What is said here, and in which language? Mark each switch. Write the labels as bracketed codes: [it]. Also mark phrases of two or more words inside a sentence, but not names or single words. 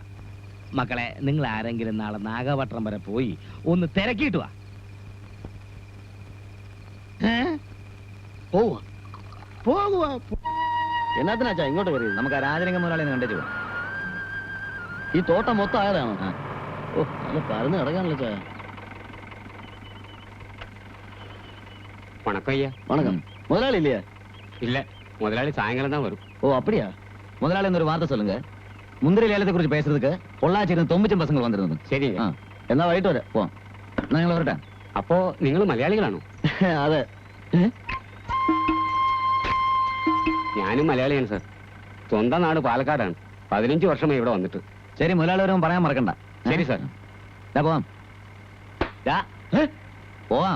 [ml] മക്കളെ, നിങ്ങൾ ആരെങ്കിലും നാളെ നാഗപട്ടണം വരെ പോയി ഒന്ന് തിരക്കിയിട്ട് വാ. പോകുവാ. എന്നാത്തിനാ ചാ ഇങ്ങോട്ട് കയറി? നമുക്ക് ആ രാജലിംഗം മുതലാളി കണ്ടേച്ചു പോവാം. ഈ തോട്ടം മൊത്തം ആയതാണോ? ഓ, നല്ല പരന്ന് കിടക്കാണല്ലോ ചായ. [ta] வணக்கம் ஐயா. வணக்கம். முதலாளி இல்லையா? இல்ல, முதலாளி சாயங்காலம் தான் வரும். ஓ அப்படியா? முதலாளி ஒரு வார்த்தை சொல்லுங்க. முந்திரி லேலத்தை குறித்து பேசுறதுக்கு பொள்ளாச்சியிருந்து 90 பசங்க வந்திருந்தது. சரிங்க. [ml] എന്നാ വൈകിട്ട് വരെ പോവാം. എന്നാ ഞങ്ങൾ വരട്ടെ. അപ്പോ നിങ്ങൾ മലയാളികളാണോ? അതെ. ഞാനും മലയാളിയാണ് സാർ. സ്വന്തം നാട് പാലക്കാടാണ്. 15 വർഷമായി ഇവിടെ വന്നിട്ട്. ശരി, മുതലാളി വരുമ്പോൾ പറയാൻ മറക്കണ്ട. ശരി സാർ. പോവാം. പോവാം.